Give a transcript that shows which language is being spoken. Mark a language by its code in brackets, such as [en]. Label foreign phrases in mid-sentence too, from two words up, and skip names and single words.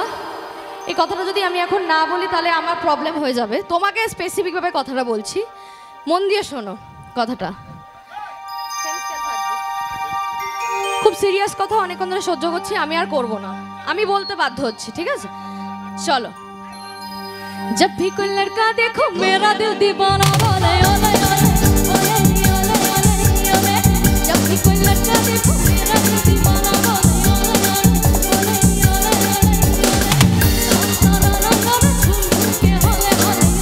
[bn] এই কথাটা যদি আমি এখন না বলি তাহলে আমার প্রবলেম হয়ে যাবে। তোমাকে স্পেসিফিকভাবে কথাটা বলছি, মন দিয়ে শোনো কথাটা। খুব সিরিয়াস কথা, অনেকক্ষণ ধরে সহ্য করছি, আমি আর করব না, আমি বলতে বাধ্য হচ্ছি, ঠিক আছে? চলো। [hi] जब भी कोई लड़का देखो मेरा दिल दीवाना बोले ओले ओले ओले ओले ओले ओले। जब भी कोई लड़का देखो मेरा दिल दीवाना बोले ओले ओले ओले ओले झूम के होले होले।